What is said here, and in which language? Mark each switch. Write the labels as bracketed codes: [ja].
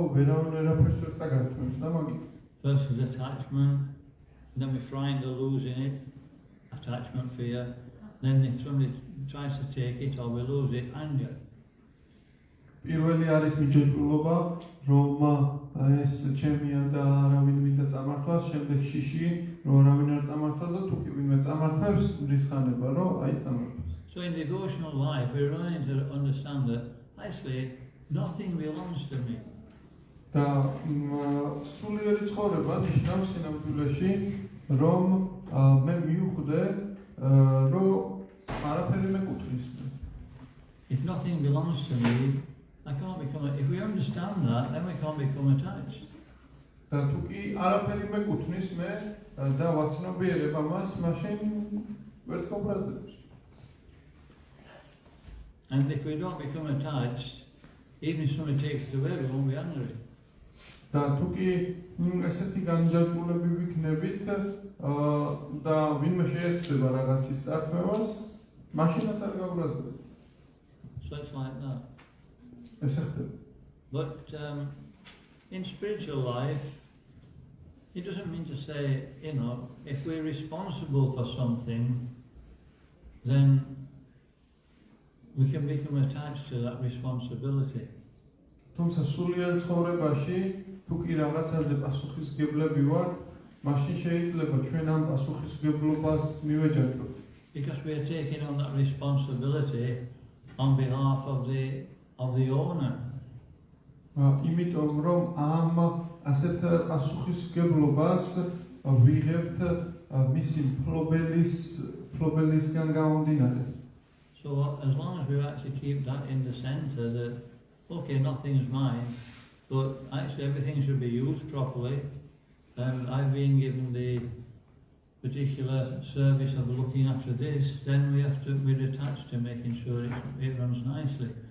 [ka] ვერავინ ვერაფერს ვერ წაგართმევს და მაგით. [en] First is attachment, then we're trying to losing it, attachment, fear. Then if somebody tries to take it or we lose it, anger. [ka] პირველი არის მიჯაჭვულობა, რომ ეს ჩემია და არავინ მინდა წამართვას, შემდეგ შიში, რომ არავინ არ წამართვას და თუ კი ვინმე წამართვებს, რისხანება, რომ აი წამართვას. [en] So in devotional life, we're learning to understand that actually nothing belongs to me. [ka] და სულიერი ცხოვრება ნიშნავს სინამდვილეში, რომ მე მივხვდე, რომ არაფერი მეკუთვნის. [en] If nothing belongs to me, I can't become. If we understand that, then we can't become attached. [ka] და თუ კი არაფერი მეკუთვნის მე და ვაცნობიერებ ამას, მაშინ ვერც გავბრაზდებ. [en] And if we don't become attached, even if somebody takes it away, we won't be angry. [ka] და თუ კი ესეთი განჯაჭვულები ვიქნებით და ვინმე შეეცდება რაღაცის წართმევას, მაშინაც არ გავბრაზდებ. [en] So it's like that. [ka] ესე ხდება. [en] But in spiritual life, it doesn't mean to say, you know, if we're responsible for something, then we can become attached to that responsibility. [ka] თუმცა სულიერ ცხოვრებაში, თუ კი რაღაცაზე პასუხისმგებლები ვართ, მაშინ შეიძლება ჩვენ ამ პასუხისმგებლობას მივეჯაჭვოთ. [en] Because we are taking on that responsibility on behalf of the owner. [ka] იმიტომ რომ ამ ასეთ პასუხისმგებლობას ვიღებთ მისი მფლობელისგან გამომდინარე. [en] So as long as we actually keep that in the center, that okay, nothing is mine, but actually everything should be used properly, and I've been given the particular service of looking after this, then we have to be attached to making sure it runs nicely.